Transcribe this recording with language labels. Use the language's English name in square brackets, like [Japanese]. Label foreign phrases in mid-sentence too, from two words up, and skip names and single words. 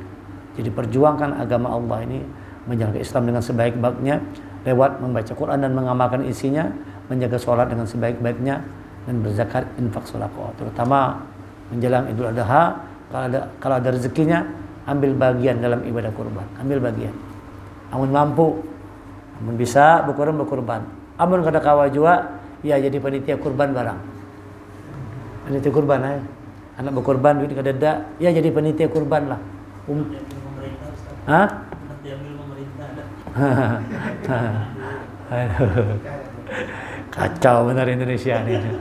[Indonesian] Jadi perjuangkan agama Allah ini, menjalankan Islam dengan sebaik-baiknya lewat membaca Quran dan mengamalkan isinya, menjaga sholat dengan sebaik-baiknya, dan berzakat, infak, sedekah. Terutama menjelang Idul Adha, kalau ada rezekinya, ambil bagian dalam ibadah kurban, ambil bagian. [Banjar] Amun mampu, amun bisa berkurban. Amun kada kawa juga, ya jadi panitia kurban barang. [Indonesian] Panitia kurban aja. [Banjar] Anak berkurban duit kada ada, ya jadi panitia kurban lah. Hah? [Indonesian] Kacau benar Indonesia ini.